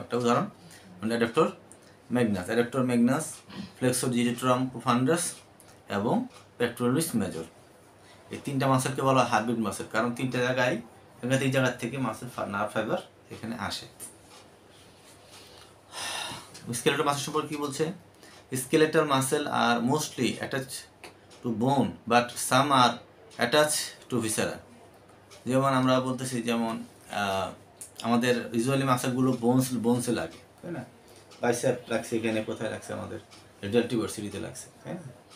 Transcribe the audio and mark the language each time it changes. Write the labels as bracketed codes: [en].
[bn] একটা উদাহরণ, adductor Magnus, flexor digitorum profundus এবং পেক্টোরালিস মেজর। এই তিনটা মাসেলকে বলা হয় হাইব্রিড মাসেল, কারণ তিনটা জায়গায় একাধিক জায়গার থেকে মাসেল নার্ভ ফাইবার এখানে আসে। স্কেলেটাল মাসেল সম্পর্কে কি বলছে? [en] Skeletal muscle are mostly attached to to bone but some are attach to viscera. [bn] যেমন আমরা বলতেছি যেমন আমাদের ইউজুয়ালি মাসেলগুলো বোনসে লাগে, তাই না? বাইসেপ লাগছে এখানে, কোথায় লাগছে আমাদের রেডাল্টিভ ভার্সিটিতে লাগছে, তাই না?